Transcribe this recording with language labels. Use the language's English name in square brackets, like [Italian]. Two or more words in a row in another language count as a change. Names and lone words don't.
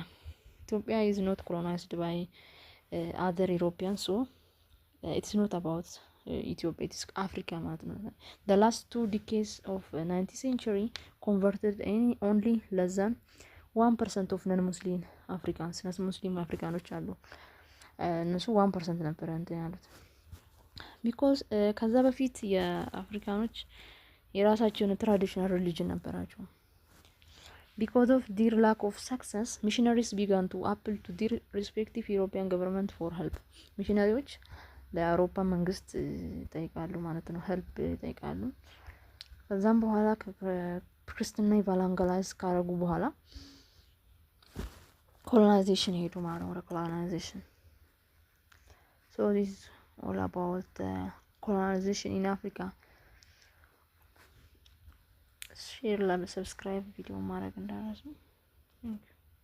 [English] Ethiopia is not colonized by other Europeans, so it's not about Ethiopia. It's Africa. The last 2 decades of 19th century converted only less than 1% of non-Muslim Africans. [Amharic] Non-Muslim Africanoች አሉ እነሱ 1% ነበር እንትን ያሉት because ከዛ በፊት የአፍሪካኖች የራሳቸውን [English] traditional religion [Amharic] ነበራቸው። [English] Because of their lack of success, missionaries began to appeal to their respective European government for help. [Amharic] ሚሽነሪዎች ለአውሮፓ መንግስት ጠይቃሉ ማለት ነው፣ ሄልፕ ጠይቃሉ። ከዛም በኋላ ክርስትና ኢቫንጋላይዝ ካረጉ በኋላ ኮሎናይዜሽን ሄዱ ማለት ነው። ኮሎናይዜሽን [English] so this is all about colonization in Africa. share, like, subscribe video [Amharic] ማድረግ እንዳትረሱ።